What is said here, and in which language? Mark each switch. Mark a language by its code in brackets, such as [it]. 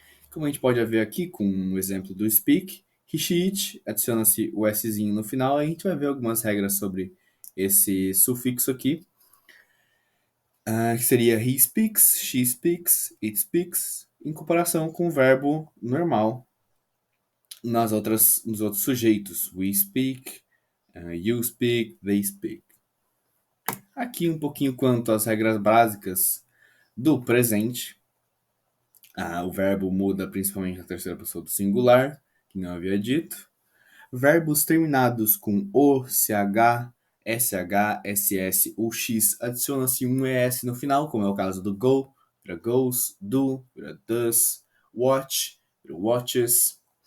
[pt] Como a gente pode ver aqui com o exemplo do speak, he, she, it, adiciona-se o szinho no final, e a gente vai ver algumas regras sobre esse sufixo aqui, que seria [en] he speaks, she speaks, it speaks, [pt] em comparação com o verbo normal nos outros sujeitos. [en] We speak, you speak, they speak. [pt] Aqui um pouquinho quanto às regras básicas do presente. O verbo muda principalmente na terceira pessoa do singular, que não havia dito. Verbos terminados com o, ch, sh, ss ou x, adiciona-se um es no final, como é o caso do go, vira goes, do, vira does, watch, vira watches.